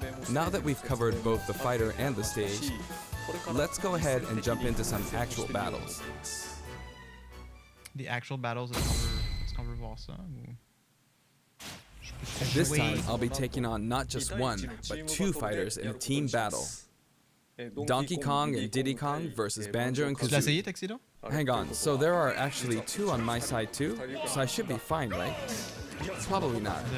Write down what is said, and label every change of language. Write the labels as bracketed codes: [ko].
[en] Now that we've covered both the fighter and the stage, let's go ahead and jump into some actual battles. The actual battles, [fr] est-ce qu'on veut voir ça? Ou... [en] This time, I'll be taking on not just one, but two fighters in a team battle. Donkey Kong and Diddy Kong versus Banjo and [fr] Tu l'as essayé, [en] Kazooie. [fr] Tuxedo? [en] Hang on, so there are actually two on my side too? So I should be fine, right? Probably not.